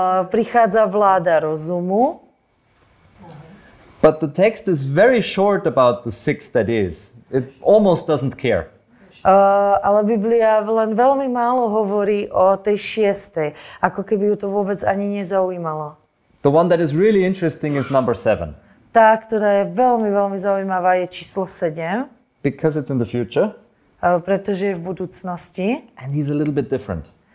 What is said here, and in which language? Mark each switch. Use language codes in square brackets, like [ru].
[sk] Prichádza vláda rozumu. [en] But the text is very short about the 6th that is. It almost doesn't care. [sk] Ale Biblia len veľmi málo hovorí o tej 6. Ako keby ju to vôbec ani nezaujímalo. [en] The one that is really interesting is number 7. [sk] Tá, ktorá je veľmi, veľmi zaujímavá, je číslo 7. [en] Because it's in the future. [sk] Pretože je v budúcnosti. [en] And he's a little bit different.